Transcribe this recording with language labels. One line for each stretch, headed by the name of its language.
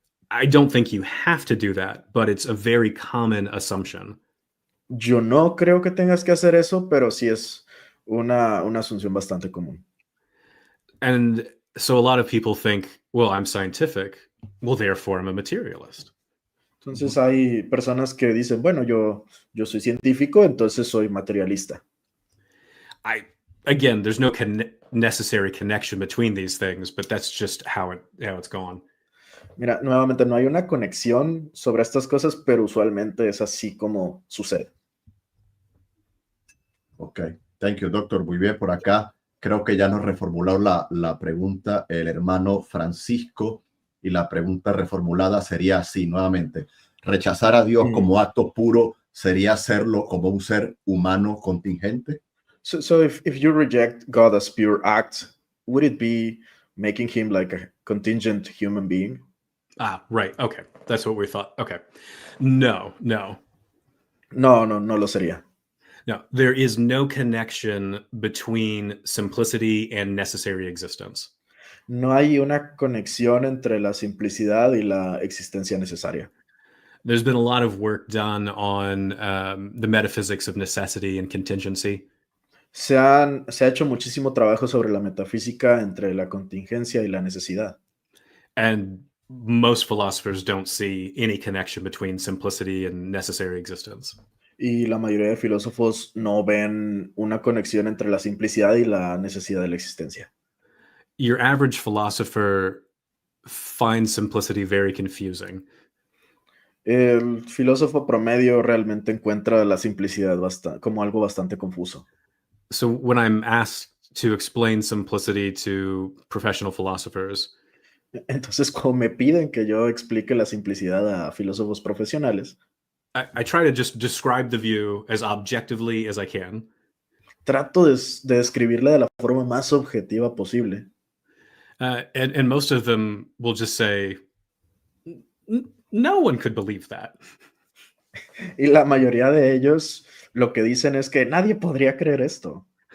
English: I don't think you have to do that, but it's a very common assumption.
Spanish: Yo no creo que tengas que hacer eso, pero sí es una asunción bastante común.
English: And so a lot of people think, well, I'm scientific, well, therefore I'm a materialist.
Spanish: Entonces hay personas que dicen, bueno, yo soy científico, entonces soy materialista.
English: Again, there's no necessary connection between these things, but that's just how it's gone.
Spanish: Mira, nuevamente no hay una conexión sobre estas cosas, pero usualmente es así como sucede.
English: Ok, thank you, doctor.
Spanish: Muy bien, por acá creo que ya nos reformuló la pregunta el hermano Francisco, y la pregunta reformulada sería así, nuevamente. ¿Rechazar a Dios como acto puro sería hacerlo como un ser humano contingente?
English: So if you reject God as pure act, would it be making him like a contingent human being? Right. Okay. That's what we thought. Okay. No.
Spanish: No lo sería.
English: No, there is no connection between simplicity and necessary existence.
Spanish: No hay una conexión entre la simplicidad y la existencia necesaria.
English: There's been a lot of work done on the metaphysics of necessity and contingency.
Spanish: Se ha hecho muchísimo trabajo sobre la metafísica entre la contingencia y la necesidad.
English: And most philosophers don't see any connection between simplicity and necessary existence.
Spanish: Y la mayoría de filósofos no ven una conexión entre la simplicidad y la necesidad de la existencia.
English: Your average philosopher finds simplicity very confusing.
Spanish: El filósofo promedio realmente encuentra la simplicidad como algo bastante confuso.
English: So when I'm asked to explain simplicity to professional philosophers,
Spanish: entonces cuando me piden que yo explique la simplicidad a filósofos profesionales,
English: I try to just describe the view as objectively as I can.
Spanish: Trato de describirla de la forma más objetiva posible.
English: And most of them will just say, no one could believe that.
Spanish: Y la mayoría de ellos lo que dicen es que nadie podría creer esto.